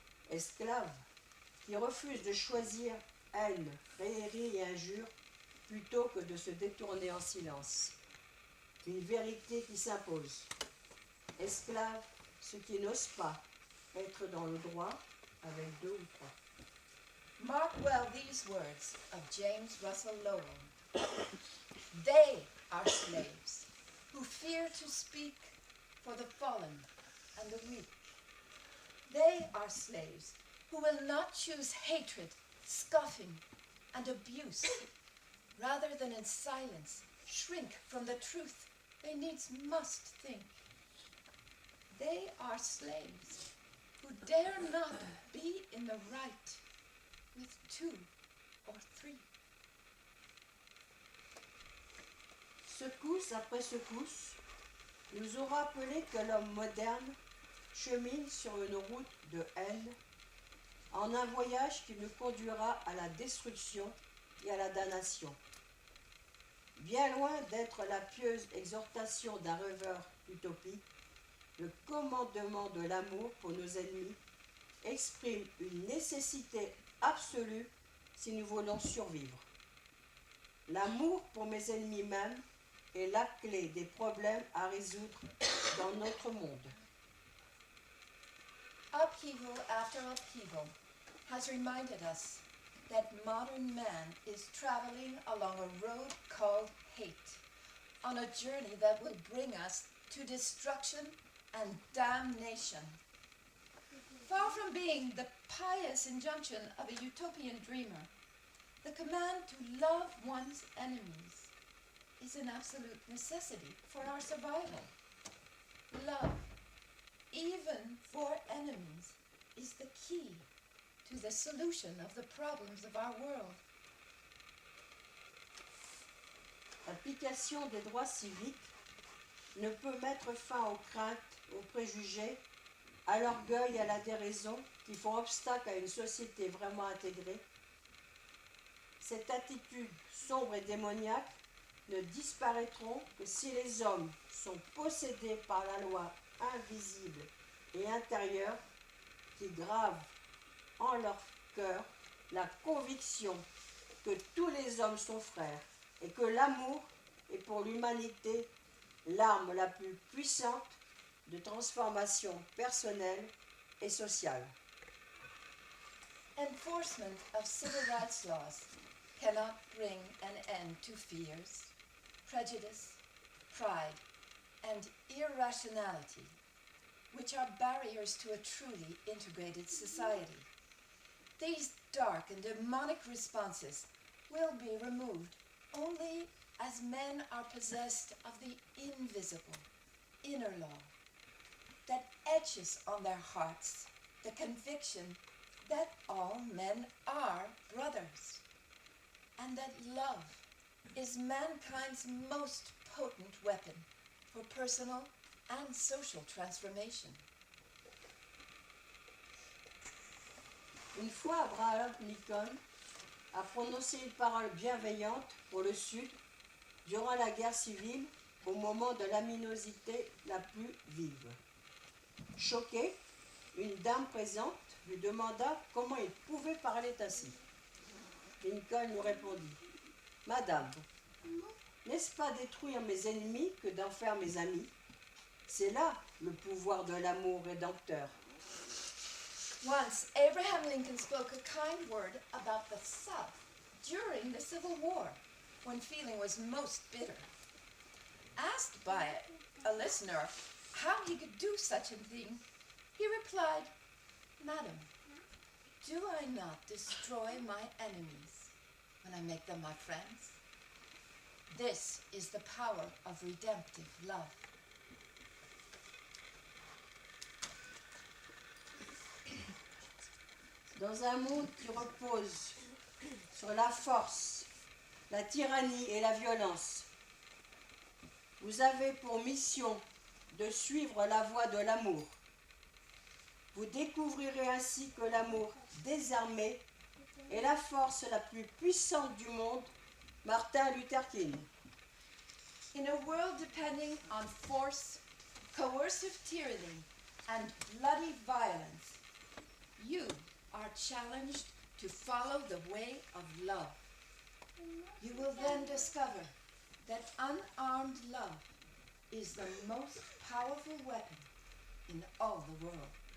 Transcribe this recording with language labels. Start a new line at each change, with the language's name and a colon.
French: Esclaves, qui refusent de choisir haine, raillerie et injure, plutôt que de se détourner en silence. Une vérité qui s'impose. Esclaves, ceux qui n'osent pas être dans le droit avec deux ou trois.
English: Mark well these words of James Russell Lowell. They are slaves who fear to speak for the fallen and the weak. They are slaves who will not choose hatred, scoffing, and abuse. Rather than in silence shrink from the truth they needs must think. They are slaves who dare not be in the right with two or three.
French: Secousse après secousse, nous ont rappelé que l'homme moderne chemine sur une route de haine, en un voyage qui nous conduira à la destruction et à la damnation. Bien loin d'être la pieuse exhortation d'un rêveur utopique, le commandement de l'amour pour nos ennemis exprime une nécessité absolue si nous voulons survivre. L'amour pour mes ennemis même est la clé des problèmes à résoudre dans notre monde.
English: Upheaval after upheaval has reminded us that modern man is traveling along a road called hate, on a journey that will bring us to destruction and damnation. Far from being the pious injunction of a utopian dreamer, the command to love one's enemies is an absolute necessity for our survival. Love, even for enemies, is the key to the solution of the problems of our world.
French: L'application des droits civiques ne peut mettre fin aux craintes, aux préjugés, à l'orgueil et à la déraison qui font obstacle à une société vraiment intégrée. Cette attitude sombre et démoniaque ne disparaîtront que si les hommes sont possédés par la loi invisible et intérieure qui grave en leur cœur la conviction que tous les hommes sont frères et que l'amour est pour l'humanité l'arme la plus puissante de transformation personnelle et sociale.
English: Enforcement of civil rights laws cannot bring an end to fears, prejudice, pride, and irrationality, which are barriers to a truly integrated society. These dark and demonic responses will be removed only as men are possessed of the invisible, inner law that etches on their hearts the conviction that all men are brothers, and that love is mankind's most potent weapon for personal and social transformation.
French: Une fois, Abraham Lincoln a prononcé une parole bienveillante pour le Sud durant la guerre civile au moment de l'aminosité la plus vive. Choquée, une dame présente lui demanda comment il pouvait parler ainsi. Lincoln nous répondit : « Madame, n'est-ce pas détruire mes ennemis que d'en faire mes amis ? C'est là le pouvoir de l'amour rédempteur. »
English: Once, Abraham Lincoln spoke a kind word about the South during the Civil War, when feeling was most bitter. Asked by a listener how he could do such a thing, he replied, "Madam, do I not destroy my enemies when I make them my friends? This is the power of redemptive love."
French: Dans un monde qui repose sur la force, la tyrannie et la violence, vous avez pour mission de suivre la voie de l'amour. Vous découvrirez ainsi que l'amour désarmé est la force la plus puissante du monde. Martin Luther King.
English: In a world depending on force, coercive tyranny, and bloody violence, you are challenged to follow the way of love. You will then discover that unarmed love is the most powerful weapon in all the world.